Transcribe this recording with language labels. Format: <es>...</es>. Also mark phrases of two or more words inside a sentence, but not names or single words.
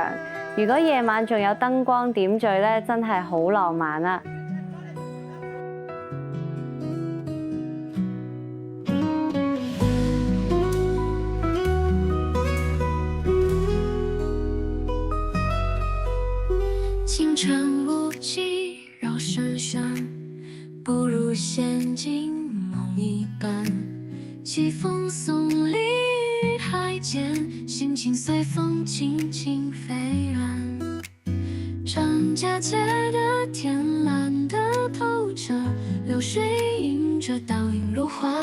<zh>如果夜晚仲有燈光點綴咧，真係好浪漫啊！清晨无际绕深山，不如仙境梦一般。西风送离海间，心情随风轻轻飞远。张家界的天蓝得透彻，流水映着倒影如花。</zh>